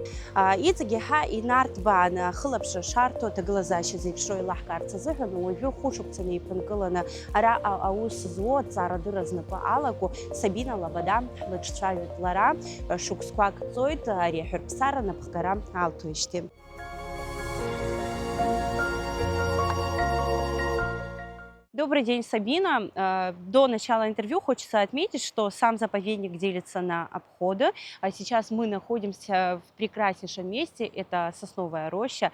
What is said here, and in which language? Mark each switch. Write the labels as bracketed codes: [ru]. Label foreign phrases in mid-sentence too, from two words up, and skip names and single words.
[ab] Иҵегь иаҳа инарҭбаан ахылаԥшра шарҭо аҭагылазаашьа зеиԥшроу еилаҳкаарц азыҳәан уажәы хәышықәса неиԥынкыланы араҟа аус злоу аҭҵаарадырра знапы алаку Сабина Лабада ҳлыҿцәажәоит лара. Шықәсқәак ҵоит ари аҳәырԥсарра напхгара алҭоижьҭеи. [ru] Добрый день, Сабина. До начала интервью хочется отметить, что сам заповедник делится на обходы. Сейчас мы находимся в прекраснейшем месте. Это сосновая роща.